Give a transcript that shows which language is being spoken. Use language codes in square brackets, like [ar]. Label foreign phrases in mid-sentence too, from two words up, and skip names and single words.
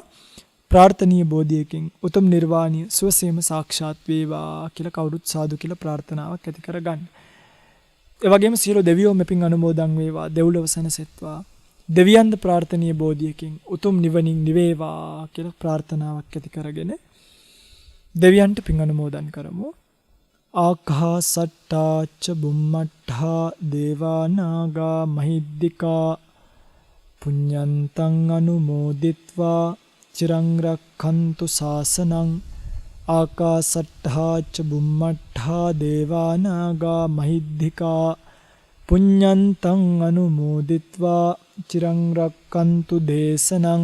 [si] ප්‍රාර්ථනීය බෝධියකින් උතුම් නිර්වාණය සුවසේම සාක්ෂාත් වේවා කියලා කවුරුත් සාදු කියලා ප්‍රාර්ථනාවක් ඇති කරගන්න. ඒ වගේම සියලු දෙවියෝ මෙපින් අනුමෝදන් වේවා. දෙව්ලොව සැනසෙත්වා. දෙවියන්ද ප්‍රාර්ථනීය බෝධියකින් උතුම් නිවනින් නිවේවා කියලා ප්‍රාර්ථනාවක් ඇති කරගෙන දෙවියන්ට පින් අනුමෝදන් කරමු. [pi] ආකාසට්ටා ච බුම්මට්ඨා දේවා නාග මහිද්దికා පුඤ්ඤන්තං අනුමෝදිත්වා චිරං රක්ඛන්තු ශාසනං. ආකාසට්ඨා ච බුම්මට්ඨා දේවා නාග මහිද්దికා පුඤ්ඤන්තං අනුමෝදිත්වා චිරං රක්ඛන්තු දේශනං.